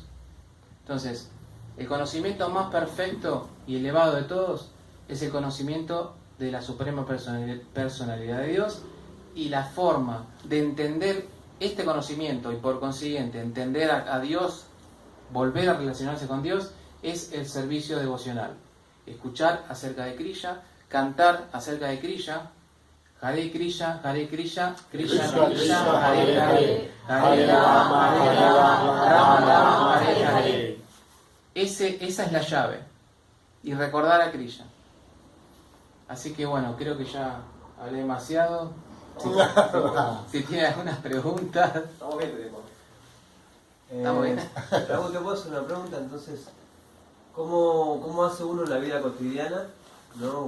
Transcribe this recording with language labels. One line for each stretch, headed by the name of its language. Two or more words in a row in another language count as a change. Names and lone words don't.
Spanish: Entonces, el conocimiento más perfecto y elevado de todos es el conocimiento de la Suprema Personalidad de Dios, y la forma de entender este conocimiento y por consiguiente entender a Dios volver a relacionarse con Dios es el servicio devocional. Escuchar acerca de Krishna, cantar acerca de Krishna,
Sanskrit: हरे कृष्ण, हरे कृष्ण, कृष्ण कृष्ण, हरे हरे, हरे राम, राम राम, हरे हरे.
Spanish: Esa es la llave. Y recordar a Krishna. Así que bueno, creo que ya hablé demasiado. Si tiene algunas preguntas. Estamos bien, tenemos. Estamos bien. Raúl, te puedo hacer una pregunta, entonces, ¿cómo hace uno en la vida cotidiana, ¿no?